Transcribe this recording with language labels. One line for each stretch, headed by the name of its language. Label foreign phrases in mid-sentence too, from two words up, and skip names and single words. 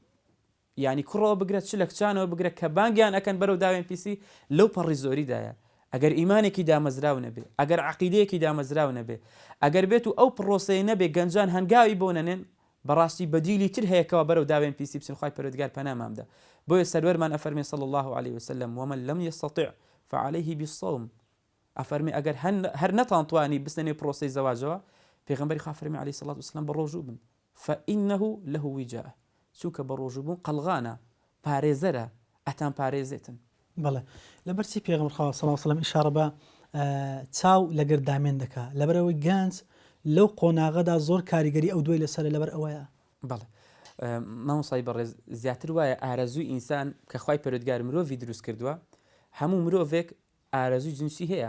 Central Kurdish: ینی کوڕەوە بگرێت چ لە کچانەوە بگرێت کە بانگیان ئەکەن بەرەو داوێن پیسی لەو پەڕی زۆریدایە ئەگەر ئیمانێکی دامەزراو نەبێ ئەگەر عەقیدەیەکی دامەزراو نەبێ ئەگەر بێت و ئەو پرۆسەیە نەبێ گەنجان هەنگاوی بۆ نەنێن بەڕاستی بەدیلی تر هەیەکەوە بەرەو داوێن پیسی بچن خوای پەروەردگار پەنامامدا بۆیە سەروەرمان ئەفەرمێ
Arabic: صلی الله عليه وسلم ومن لم يستطع فعليه بالصوم
Central Kurdish: ئەفەرمێ ئەگەر هەر نەتانتوانی بستنێ پرۆسەی زەواجەوە پێغەمبەری خوا فەرمی
Arabic: عليه الصلاة والسلام
Central Kurdish: بە ڕۆژوو بن
Arabic: فإنه له وجاء
Central Kurdish: چونکە بە ڕۆژوو بوون قەلغانە پارێزەرە ئەتان پارێزێتن بەڵێ لەبەرچی پێغەمبەر خوا
Arabic: صلی الله عليه وسلم
Central Kurdish: ئیشارە بە چاو لەگەر دامێن دەکا لەبەرەوەی گەنج لەو قۆناغەدا زۆر کاریگەری ئەو دوای لەسەر لەبەر ئەوەیە بەڵێ مامۆسای بەڕێز زیاتر وایە ئارەزووی ئینسان کە خوای پەروەردگار مرۆڤی دروست کردووە هەموو مرۆڤێک ئارەزووی جنسی هەیە